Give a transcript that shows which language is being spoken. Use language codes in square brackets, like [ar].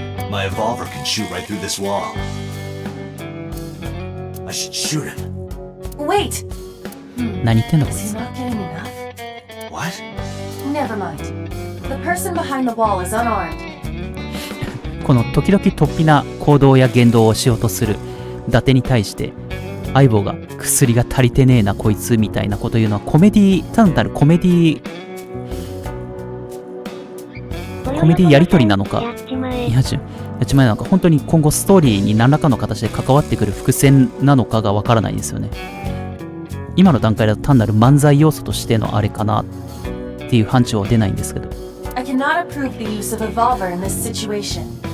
[en] My evolver can shoot right through this wall. I should shoot him. Wait! [ja] 何言ってんだこい [en] Is he not getting enough? What? Never mind. The person behind the wall is unarmed. [ja] この時々突飛な行動や言動をしようとする伊達に対して相棒が薬が足りてねえなこいつみたいなこと言うのはコメディ単なるコメディやりとりなのかやっちまえなのか本当に今後ストーリーに何らかの形で関わってくる伏線なのかがわからないんですよね。今の段階だと単なる漫才要素としてのあれかなっていう範疇は出ないんですけど。 [en] I cannot approve the use of evolver in this situation.